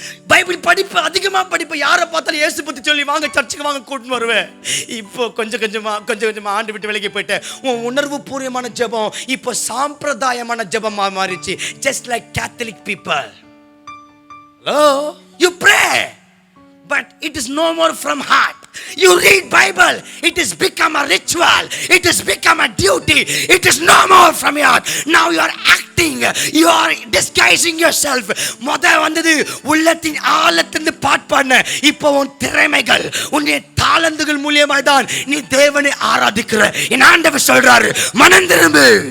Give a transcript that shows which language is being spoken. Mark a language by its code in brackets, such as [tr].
[ta] Bible படிப்பு அதிகமா படிப்பு, யாரை பார்த்தாலும் இயேசு பத்தி சொல்லி வாங்க சர்ச்சுக்கு வாங்க கூட்டின்னு வருவேன். இப்போ கொஞ்சம் கொஞ்சமா ஆண்டு விட்டு விலகி போயிட்டு உன் உணர்வு பூர்வமான ஜெபம் இப்போ சாம்பிரதாயமான ஜெபமா மாறிச்சு. [en] Just like Catholic people. Hello? You pray, but it is no more from heart. You read Bible, it has become a ritual, it has become a duty, it is no more from your heart. Now you are acting, you are disguising yourself. [ta] முத வந்தது உள்ளத்தின் ஆழத்திலிருந்து பாட் பண்ண. இப்போ உன் திறமைகள், உன்னுடைய தாளந்துகள் மூலமாய் தான் நீ தேவனை ஆராதிக்கிற. என் ஆண்டவர் சொல்றாரு, மனம் திரும்பு.